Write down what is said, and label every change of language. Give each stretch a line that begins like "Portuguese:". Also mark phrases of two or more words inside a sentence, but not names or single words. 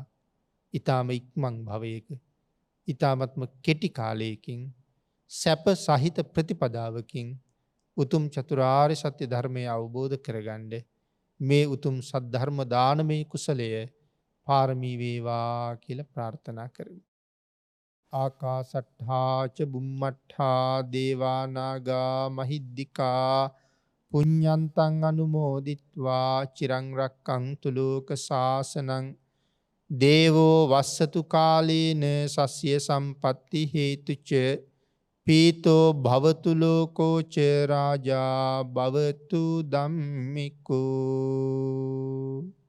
Sinhala: ඊ타ම ඉක්මන් භවයක ඊ타මත්ම කෙටි කාලයකින් සැප සහිත ප්‍රතිපදාවකින් උතුම් චතුරාර්ය සත්‍ය ධර්මය අවබෝධ කරගන්න මේ උතුම් සද්ධර්ම දානමය කුසලය පාරමී වේවා කියලා ප්‍රාර්ථනා කරමි.
Pali: ආකාසට්ඨා ච බුම්මට්ඨා දේවා නාග මහිද්దికා පුඤ්ඤන්තං අනුමෝදිත්වා චිරං රක්ඛන්තු ලෝක සාසනං දේවෝ වස්සතු කාලේන සස්ය සම්පatti හේතුච පීතෝ භවතු ලෝකෝ ච රාජා භවතු ධම්මිකෝ.